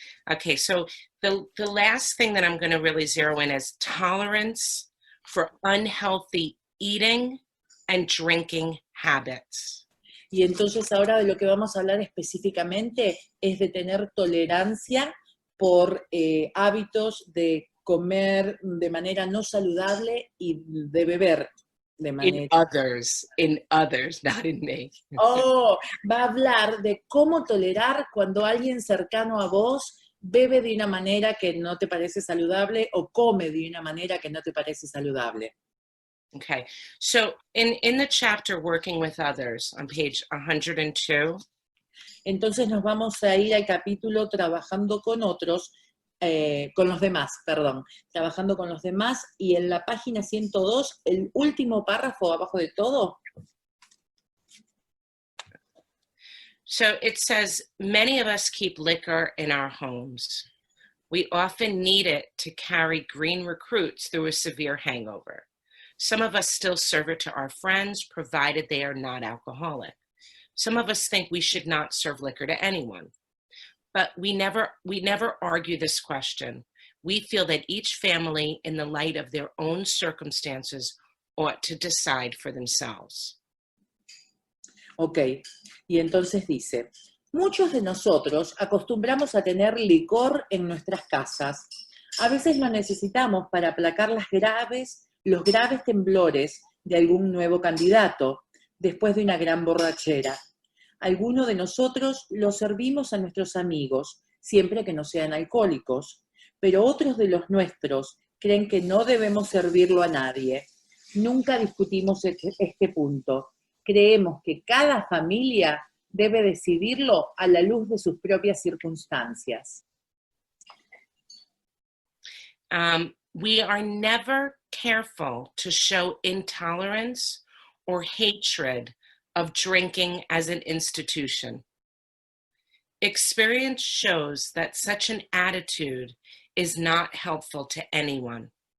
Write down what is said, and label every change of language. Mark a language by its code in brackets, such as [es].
[en] Okay, so the last thing that I'm going to really zero in is tolerance for unhealthy eating and drinking habits. [es] Y entonces ahora de lo que vamos a hablar específicamente es de tener tolerancia por hábitos de comer de manera no saludable y de beber de manera... [en] In others, not in me. [es] Oh, va a hablar de cómo tolerar cuando alguien cercano a vos bebe de una manera que no te parece saludable o come de una manera que no te parece saludable. [en] Okay, so in the chapter Working with Others on page 102, [es] Entonces nos vamos a ir al capítulo Trabajando con otros, con los demás, perdón, Trabajando con los demás, y en la página 102, el último párrafo abajo de todo. [en] so it says, many of us keep liquor in our homes. We often need it to carry green recruits through a severe hangover. Some of us still serve it to our friends, provided they are not alcoholic. Some of us think we should not serve liquor to anyone. But we never argue this question. We feel that each family, in the light of their own circumstances, ought to decide for themselves. [es] Ok, y entonces dice, muchos de nosotros acostumbramos a tener licor en nuestras casas. A veces lo necesitamos para aplacar los graves temblores de algún nuevo candidato después de una gran borrachera. Algunos de nosotros lo servimos a nuestros amigos, siempre que no sean alcohólicos, pero otros de los nuestros creen que no debemos servirlo a nadie. Nunca discutimos este punto. Creemos que cada familia debe decidirlo a la luz de sus propias circunstancias. [en] We are never careful to show intolerance or hatred of drinking as an institution. Experience shows that such an attitude is not helpful to anyone.